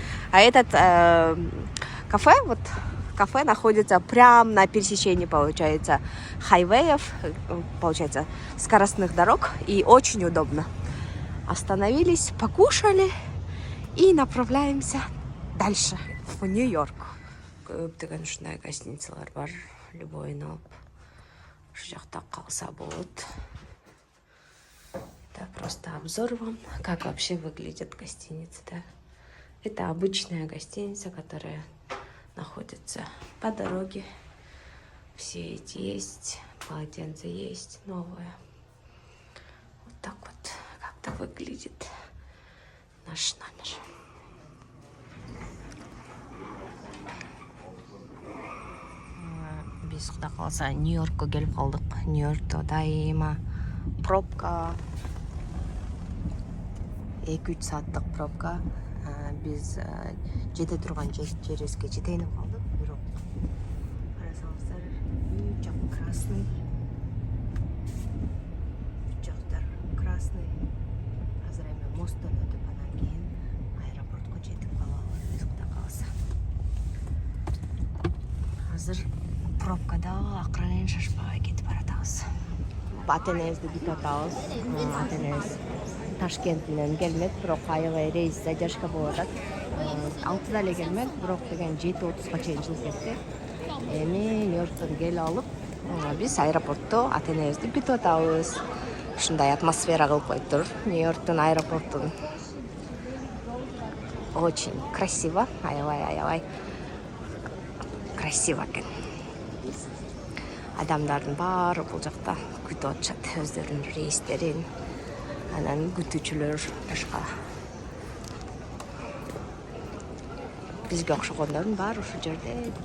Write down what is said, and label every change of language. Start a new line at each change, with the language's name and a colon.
Russian: А этот кафе, вот кафе находится прямо на пересечении, получается, хайвеев, получается, скоростных дорог, и очень удобно. Остановились, покушали и направляемся дальше в Нью-Йорк.
Kyrgyz: Көптөгөн ушундай гостиницалар бар, любой алып ушу жакта калса болот.
Russian: Это просто обзор вам, как вообще выглядит гостиница, да? Это обычная гостиница, которая находится по дороге. Все эти есть, полотенца есть, новое. Вот так вот как-то выглядит наш номер.
Kyrgyz: Биз куда калса Нью-Йоркко келип калдык. Нью-Йоркто дайыма пробка. 2-3 сааттык пробка. Биз жете турган жерибизге жетейинип калдык. Бирок карасаңыздар, бүт жак красный. Бүт жактар красный. Азыр эми мосттон өтүп анан кийин аэропортко жетип калабыз. Биз куда калса. Азыр пробкада акырын шашпай кетип баратабыз. Атенебизди бүтүп атабыз. Атенебиз Ташкент менен келмек, бирок аябай рейс задержка болуп атат. 6-да эле келмек, бирок деген 7:30га чейин чыгып кетти. Эми Нью-Йорктон келип алып, биз аэропортто атенебизди күтүп атабыз. Ушундай атмосфера кылып коюптур. Нью-Йорктун аэропортун очень красиво, аябай красиво экен. Адамдардын баары бул жакта күтүп атышат өздөрүнүн рейстерин. Анан күтүүчүлөр башка. Бизге окшогондордун баары ушу жерде.